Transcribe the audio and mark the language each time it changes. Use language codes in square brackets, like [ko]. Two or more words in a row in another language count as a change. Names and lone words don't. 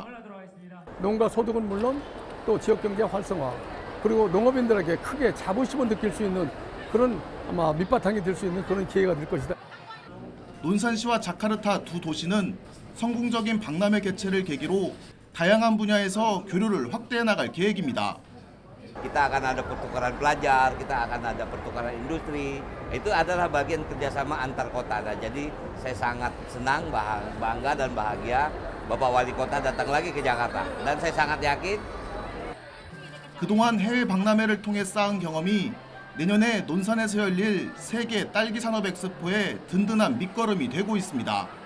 [ko] 농가 소득은 물론 또 지역경제 활성화 그리고 농업인들에게 크게 자부심을 느낄 수 있는 그런 아마 밑바탕이 될 수 있는 그런 기회가 될 것이다. 논산시와 자카르타 두 도시는 성공적인 박람회 개최를 계기로 다양한 분야에서 교류를 확대해 나갈 계획입니다. [id] Kita akan ada pertukaran pelajar, kita akan ada pertukaran industri. Itu adalah bagian kerjasama antar kota. Dan jadi saya sangat senang, bangga dan bahagia Bapak Wali Kota datang lagi ke Jakarta. Dan saya sangat yakin. [ko] 그동안 해외 박람회를 통해 쌓은 경험이 내년에 논산에서 열릴 세계 딸기 산업 엑스포의 든든한 밑거름이 되고 있습니다.